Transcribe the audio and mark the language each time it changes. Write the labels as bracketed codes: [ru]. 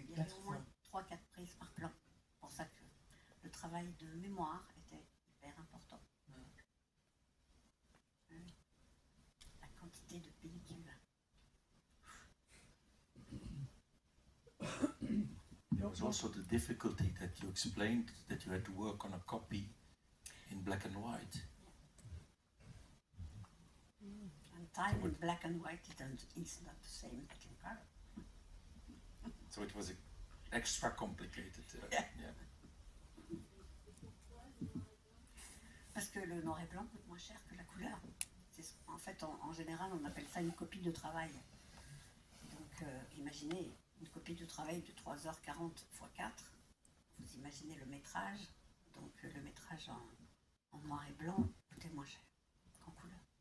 [fr] Il y avait au moins 3-4 prises par plan. C'est pour ça que le travail de mémoire était super important. La quantité de pellicule. [en] There was also the difficulty that you explained that you had to work on a copy in black and white. And time in black and white is not the same as in color. So it was extra complicated. Yeah. [fr] Parce que le noir et blanc coûte moins cher que la couleur. En fait, en général, on appelle ça une copie de travail. Donc, imaginez une copie de travail de 3h40 x 4. Vous imaginez le métrage. Donc, le métrage en noir et blanc coûtait moins cher qu'en couleur.